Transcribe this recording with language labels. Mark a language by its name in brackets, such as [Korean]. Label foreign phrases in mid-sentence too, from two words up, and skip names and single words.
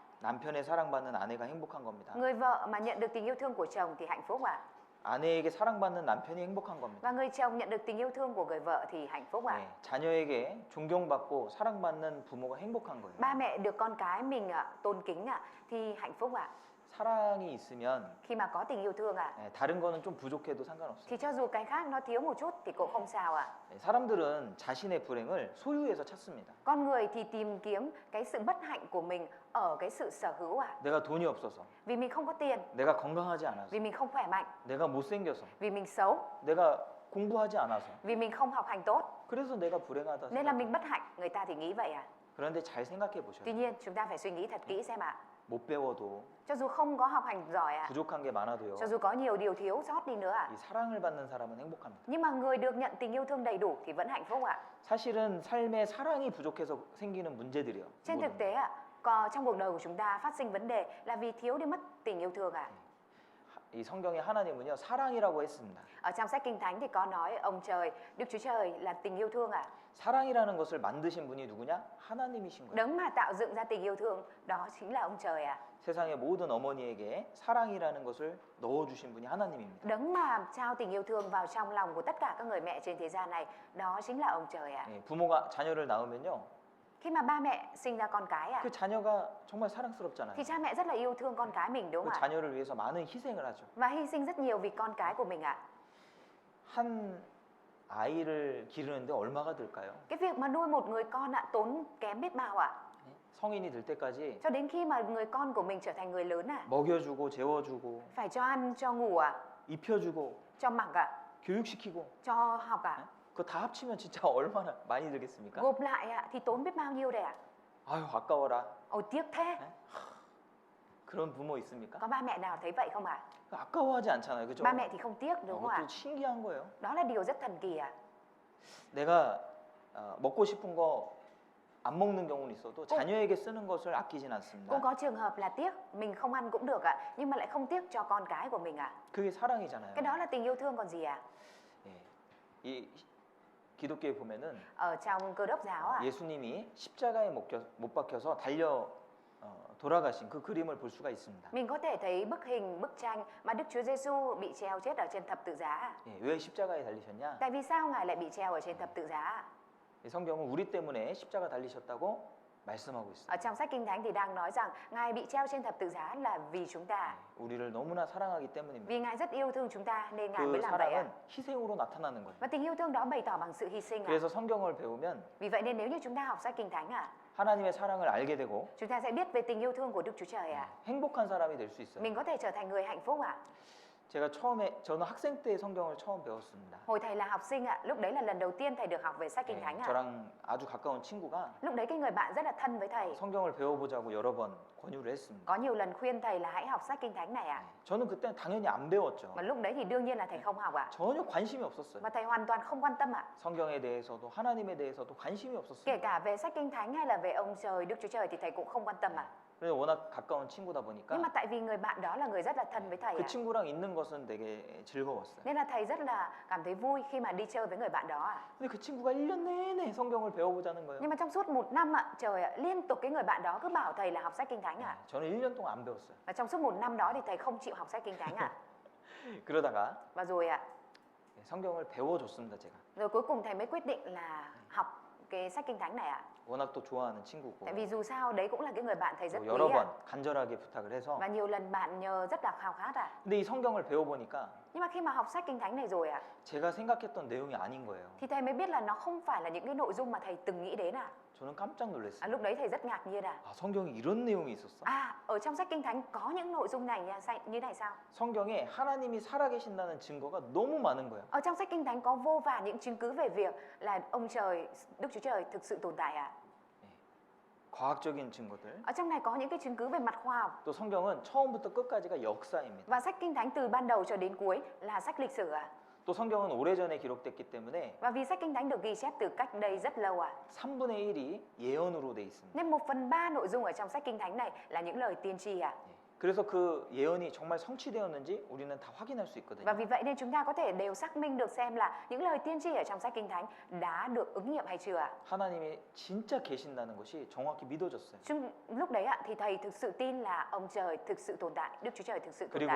[Korean] 남편의 사랑받는 아내가 행복한 겁니다. [Vietnamese] Người vợ mà nhận được tình yêu thương của chồng thì hạnh phúc ạ. [Korean] 아내에게 사랑받는 남편이 행복한 겁니다. [Vietnamese] Và người chồng nhận được tình yêu thương của người vợ thì hạnh phúc ạ. [Korean] 네, 자녀에게 존경받고 사랑받는 부모가 행복한 거예요. [Vietnamese] Ba mẹ được con cái mình tôn kính thì hạnh phúc ạ. [Korean] 사랑이 있으면 [Vietnamese] Khi mà có tình yêu thương [Korean] 네, 다른 거는 좀 부족해도 상관없어요. [Vietnamese] thì cho dù cái khác nó thiếu một chút thì cũng không sao ạ. [Korean] 네, 사람들은 자신의 불행을 소유에서 찾습니다. [Vietnamese] Con người thì tìm kiếm cái sự bất hạnh của mình ở cái sự sở hữu ạ. [Korean] 내가 돈이 없어서, [Vietnamese] Vì mình không có tiền, [Korean] 내가 건강하지 않아서, [Vietnamese] vì mình không khỏe mạnh, [Korean] 내가 못생겨서, [Vietnamese] vì mình xấu, [Korean] 내가 공부하지 않아서 [Vietnamese] vì mình không học hành tốt [Korean] 그래서 내가 불행하다 [Vietnamese] nên là mình [Korean] 생각해요. [Vietnamese] bất hạnh. Người ta thì nghĩ vậy ạ. [Korean] 그런데 잘 생각해 보셔요. [Vietnamese] Tuy nhiên chúng ta phải suy nghĩ thật kỹ xem ạ. [Korean] 못 배워도 [Vietnamese] Cho dù không có học hành giỏi ạ, [Korean] 부족한 게 많아도요. [Vietnamese] cho dù có nhiều điều thiếu sót đi nữa ạ, [Korean] 이 사랑을 받는 사람은 행복합니다. [Vietnamese] nhưng mà người được nhận tình yêu thương đầy đủ thì vẫn hạnh phúc ạ. [Korean] 사실은 삶에 사랑이 부족해서 생기는 문제들이요. [Vietnamese] Trên [Korean] 모든 [Vietnamese] thực tế ạ, còn trong cuộc đời của chúng ta phát sinh vấn đề là vì thiếu đi mất tình yêu thương ạ. [Korean] 이 성경에 하나님은요 사랑이라고 했습니다. [Vietnamese] Ở trong sách Kinh Thánh thì có nói ông trời, Đức Chúa Trời là tình yêu thương ạ. [Korean] 사랑이라는 것을 만드신 분이 누구냐? 하나님이신 거예요. [Vietnamese] Đấng mà tạo dựng ra tình yêu thương đó chính là ông trời ạ. [Korean] 세상의 모든 어머니에게 사랑이라는 것을 넣어주신 분이 하나님입니다. [Vietnamese] Đấng mà trao tình yêu thương vào trong lòng của tất cả các người mẹ trên thế gian này đó chính là ông trời ạ. [Korean] 예, 부모가 자녀를 낳으면요, [Vietnamese] Khi mà ba mẹ sinh ra con cái ạ, [Korean] 그 자녀가 정말 사랑스럽잖아요. [Vietnamese] thì cha mẹ rất là yêu thương con cái mình đúng [Korean] 그 [Vietnamese] không ạ? [Korean] 자녀를 위해서 많은 희생을 하죠. [Vietnamese] Và hy sinh rất nhiều vì con cái của mình ạ. [Korean] 한 아이를 기르는데 얼마가 들까요? [Vietnamese] Cái việc mà nuôi một người con ạ tốn kém biết bao ạ. [Korean] 예? 성인이 될 때까지 [Vietnamese] Cho đến khi mà người con của mình trở thành người lớn ạ, [Korean] 먹여주고 재워주고 [Vietnamese] phải cho ăn, cho ngủ ạ, [Korean] 입혀주고 [Vietnamese] cho mặc ạ, [Korean] 교육시키고 [Vietnamese] cho học ạ. [Korean] 그거 다 합치면 진짜 얼마나 많이 들겠습니까? [Vietnamese] Gộp lại ạ thì tốn biết bao nhiêu đây ạ. [Korean] 아유 아까워라. [Vietnamese] Ôi tiếc thế. [Korean] 그런 부모 있습니까? [Vietnamese] Có ba mẹ nào thấy vậy không ạ? [Korean] 아까워하지 않잖아요, 그죠? [Vietnamese] Ba mẹ thì không tiếc đúng không ạ? [Korean] 그것도 신기한 거예요. [Vietnamese] Đó là điều rất thần kỳ ạ. [Korean] 내가 먹고 싶은 거 안 먹는 경우는 있어도 자녀에게 쓰는 것을 아끼진 않습니다. [Vietnamese] Cũng có trường hợp là tiếc, mình không ăn cũng được ạ, nhưng mà lại không tiếc cho con cái của mình ạ. [Korean] 그게 사랑이잖아요. [Vietnamese] Cái đó là tình yêu thương còn gì ạ? [Korean] 예. 이 기독교에 보면은 [Vietnamese] Ở trong Cơ Đốc giáo ạ, [Korean] 예수님이 십자가에 못 박혀서 달려 돌아가신 그 그림을 볼 수가 있습니다. [Vietnamese] mình có thể thấy bức hình, bức tranh mà Đức Chúa Giêsu bị treo chết ở trên thập tự giá ạ. [Korean] 예, 왜 십자가에 달리셨냐? [Vietnamese] Tại vì sao Ngài lại bị treo ở trên thập tự giá ạ? [Korean] 이 성경은 우리 때문에 십자가 달리셨다고 말씀하고 있습니다. [Vietnamese] Ở trong sách Kinh Thánh thì đang nói rằng Ngài bị treo trên thập tự giá là vì chúng ta. [Korean] 우리를 너무나 사랑하기 때문입니다. [Vietnamese] Vì Ngài rất yêu thương chúng ta nên Ngài mới [Korean] 그 [Vietnamese] làm vậy ạ. [Korean] 사랑은 희생으로 나타나는 거예요. [Vietnamese] Và tình yêu thương đó bày tỏ bằng sự hy sinh ạ. [Korean] 그래서 성경을 배우면 [Vietnamese] Vì vậy nên nếu như chúng ta học sách Kinh Thánh ạ, [Korean] 하나님의 사랑을 알게 되고 [Vietnamese] chúng ta sẽ biết về tình yêu thương của Đức Chúa Trời ạ. [Korean] 행복한 사람이 될 수 있어요. [Vietnamese] Mình có thể trở thành người hạnh phúc ạ. [Korean] 제가 저는 학생 때 성경을 처음 배웠습니다. [Vietnamese] Hồi thầy là học sinh ạ, lúc đấy là lần đầu tiên thầy được học về sách Kinh Thánh ạ. [Korean] 저랑 아주 가까운 친구가 [Vietnamese] Lúc đấy cái người bạn rất là thân với thầy, [Korean] 성경을 배워보자고 여러 번 권유를 했습니다. [Vietnamese] có nhiều lần khuyên thầy là hãy học sách Kinh Thánh này ạ. [Korean] 저는 그때 당연히 안 배웠죠. [Vietnamese] Mà lúc đấy thì đương nhiên là thầy không học ạ. [Korean] 전혀 관심이 없었어요. [Vietnamese] Và thầy hoàn toàn không quan tâm ạ. [Korean] 성경에 대해서도 하나님에 대해서도 관심이 [Vietnamese] Kể [Korean] 없었어요. [Vietnamese] cả về sách Kinh Thánh hay là về ông trời, Đức Chúa Trời thì thầy cũng không quan tâm ạ. [Korean] 그래서 워낙 가까운 친구다 보니까 [Vietnamese] Nhưng mà tại vì người bạn đó là người rất là thân với thầy [Korean] 그 [Vietnamese] ạ. [Korean] 친구랑 있는 것은 되게 즐거웠어요. [Vietnamese] Nên là thầy rất là cảm thấy vui khi mà đi chơi với người bạn đó ạ. [Korean] 근데 그 친구가 1년 내내 성경을 배워보자는 거예요. [Vietnamese] Nhưng mà trong suốt 1 năm ạ, trời ạ, liên tục cái người bạn đó cứ bảo thầy là học sách Kinh Thánh ạ. [Korean] 저는 1년 동안 안 배웠어요. [Vietnamese] Và trong suốt 1 năm đó thì thầy không chịu học sách Kinh Thánh ạ. [Korean] 그러다가 [Vietnamese] Và rồi ạ, [Korean] 성경을 배워줬습니다, 제가. [Vietnamese] rồi cuối cùng thầy mới quyết định là học cái sách Kinh Thánh này ạ. [Korean] 워낙 또 좋아하는 친구고 [Vietnamese] Tại vì dù sao đấy cũng là cái người bạn thầy rất [Korean] 또 [Vietnamese] quý [Korean] 여러 번 [Vietnamese] ạ. [Korean] 간절하게 부탁을 해서 [Vietnamese] Và nhiều lần bạn nhờ rất là khao khát ạ. [Korean] 근데 이 성경을 배워보니까 [Vietnamese] Nhưng mà khi mà học sách Kinh Thánh này rồi ạ, [Korean] 제가 생각했던 내용이 아닌 거예요. [Vietnamese] thì thầy mới biết là nó không phải là những cái nội dung mà thầy từng nghĩ đến ạ. [Korean] 저는 깜짝 놀랐어요. [Vietnamese] Lúc đấy thầy rất ngạc nhiên ạ. [Korean] 아, 성경에 이런 내용이 있었어? [Vietnamese] Ở trong sách Kinh Thánh có những nội dung này như này sao? [Korean] 성경에 하나님이 살아계신다는 증거가 너무 많은 거예요. [Vietnamese] Ở trong sách Kinh Thánh có vô vàn những chứng cứ về việc là ông trời, Đức Chúa Trời thực sự tồn tại ạ. [Korean] 과학적인 증거들. [Vietnamese] Ở trong này có những cái chứng cứ về mặt khoa học. [Korean] 또 성경은 처음부터 끝까지가 역사입니다. [Vietnamese] Và sách Kinh Thánh từ ban đầu cho đến cuối là sách lịch sử ạ. [Korean] 또 성경은 오래전에 기록됐기 때문에 [Vietnamese] Và vì sách Kinh Thánh được ghi chép từ cách đây rất lâu ạ. [Korean] 3분의 1이 예언으로 돼 있습니다. [Vietnamese] Nên 1/3 nội dung ở trong sách Kinh Thánh này là những lời tiên tri ạ. [Korean] 그래서 그 예언이 정말 성취되었는지 우리는 다 확인할 수 있거든요. [Vietnamese] Và vì vậy nên chúng ta có thể đều xác minh được xem là những lời tiên tri ở trong sách Kinh Thánh đã được ứng nghiệm hay chưa ạ. [Korean] 하나님이 진짜 계신다는 것이 정확히 믿어졌어요. [Vietnamese] Lúc đấy ạ thì thầy thực sự tin là ông trời thực sự tồn tại, Đức Chúa Trời thực sự tồn tại.